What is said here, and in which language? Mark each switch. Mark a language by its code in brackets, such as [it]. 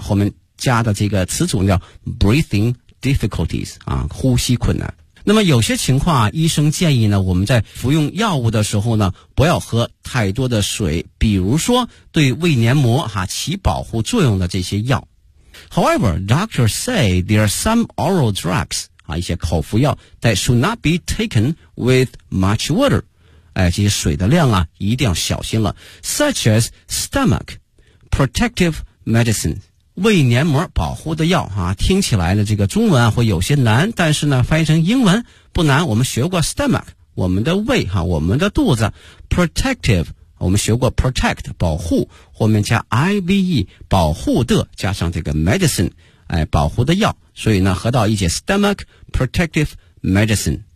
[zh] 后面加的这个词组叫 breathing difficulties 啊，呼吸困难。那么有些情况啊，医生建议呢我们在服用药物的时候呢不要喝太多的水，比如说对胃黏膜啊起保护作用的这些药。 [en] However, doctors say there are some oral drugs, [zh] 啊，一些口服药 [en] that should not be taken with much water. [zh] 哎，这些水的量啊一定要小心了。 [en] Such as stomach protective medicine, [zh] 胃黏膜保护的药啊，听起来呢这个中文啊会有些难，但是呢翻译成英文不难，我们学过 stomach, 我们的胃啊，我们的肚子 ,protective,我们学过 protect 保护，后面加 IVE 保护的，加上这个 medicine、哎、保护的药，所以呢合到一起 stomach protective medicine。